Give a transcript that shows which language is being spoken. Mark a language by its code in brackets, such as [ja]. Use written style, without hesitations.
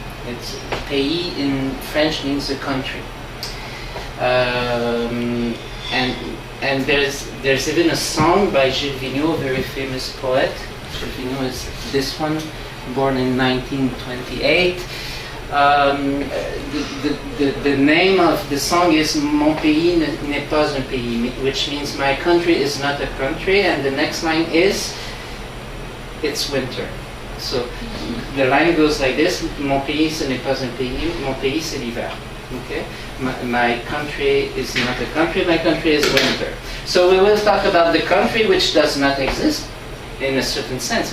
[en] It's pays in French means the country, and there's even a song by Gilles Vigneault, a very famous poet. Gilles Vigneault is this one, born in 1928. The name of the song is [fr] Mon pays n'est pas un pays, [en] which means my country is not a country, and the next line is it's winter. So the line goes like this: [fr] Mon pays ce n'est pas un pays, mon pays c'est l'hiver. [en] Okay? My country is not a country, my country is winter. So we will talk about the country which does not exist in a certain sense.